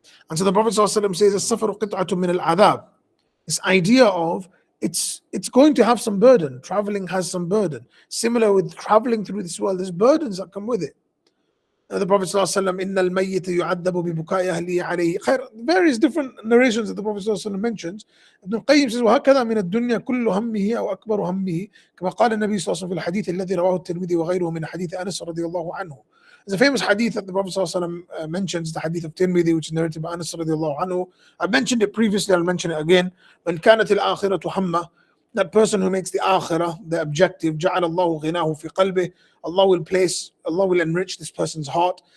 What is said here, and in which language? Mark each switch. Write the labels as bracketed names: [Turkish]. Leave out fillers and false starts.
[English] And so the Prophet ﷺ says, [Arabic] "As-safaru qit'atun min al-adhab." [English] This idea of it's going to have some burden. Traveling has some burden. Similar with traveling through this world, there's burdens that come with it. The Prophet [Arabic] ﷺ, "Inna al-mayyita yu'addabu bi bukai ahlihi alayhi khair." [English] Various different narrations that the Prophet ﷺ mentions. [Arabic] Ibn al-Qayyim says, "وهكذا من الدنيا كل همه أو أكبر همه كما قال النبي صلى الله عليه وسلم في الحديث الذي رواه الترمذي وغيره من حديث أنس رضي الله عنه." [English] There's a famous hadith that the Prophet ﷺ mentions, the hadith of Tirmidhi, which is narrated by Anas radiallahu anhu. I've mentioned it previously, I'll mention it again. [Arabic] "من كانت الآخرة همه," [English] that person who makes the akhirah the objective, [Arabic] جعل الله غناه في قلبه, [English] Allah will enrich this person's heart.